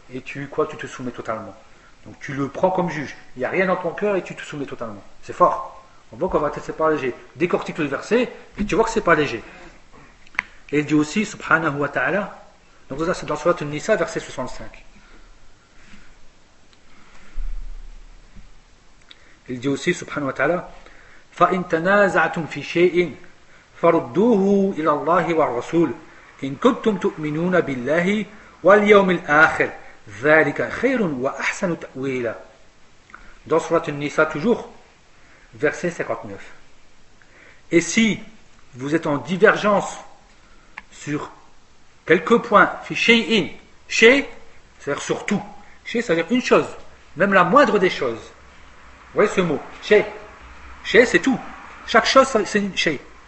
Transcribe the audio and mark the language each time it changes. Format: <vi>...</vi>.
<fr>Et tu te soumets totalement. Donc tu le prends comme juge. Il n'y a rien dans ton cœur et tu te soumets totalement. C'est fort. On voit qu'en vérité, ce n'est pas léger. Décortique le verset et tu vois que ce n'est pas léger. Et il dit aussi, subhanahu wa ta'ala. Donc ça, c'est dans Surat An-Nisa, verset 65.</fr> <ar>Il dit aussi, subhanahu wa ta'ala, فَإِن تَنَازَعْتُمْ فِي شَيْءٍ فَرُدُّوهُ إِلَى اللَّهِ وَالرَّسُولِ إِن كُنْتُمْ تُؤْمِنُونَ بِاللَّهِ وَالْيَوْمِ الْآخِرِ ذَلِكَ خَيْرٌ وَأَحْسَنُ تَأْوِيلًا.</ar> <fr>Dans Surat An-Nisa, toujours, verset 59. Et si vous êtes en divergence sur quelques points, fi shay'in, shay, c'est-à-dire sur tout, shay, c'est-à-dire une chose, même la moindre des choses. Vous voyez ce mot, shay, shay, c'est tout, chaque chose, c'est une shay.</fr>